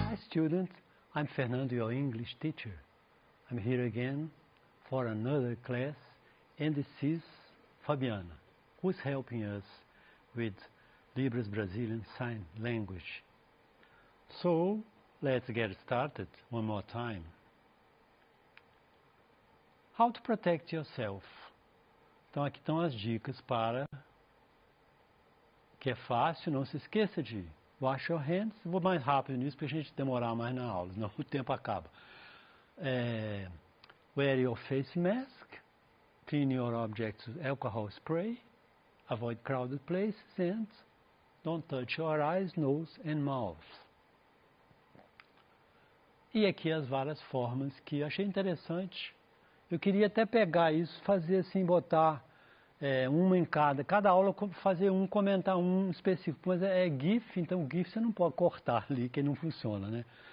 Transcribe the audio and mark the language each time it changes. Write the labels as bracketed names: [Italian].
[English] students, I'm Fernando, your English teacher. I'm here again for another class, and this is Fabiana, who's helping us with Libras Brazilian Sign Language. So, let's get started one more time. How to protect yourself. [Portuguese] Então aqui estão as dicas para que é fácil, não se esqueça de [English] wash your hands. [Portuguese] Vou mais rápido nisso para a gente demorar mais na aula, senão o tempo acaba. [English] Wear your face mask, clean your objects with alcohol spray, avoid crowded places and don't touch your eyes, nose and mouth. [Portuguese] E aqui as várias formas que eu achei interessante. Eu queria até pegar isso, fazer assim, botar uma em cada aula fazer comentar um específico, mas é GIF, então GIF você não pode cortar ali, que não funciona, né?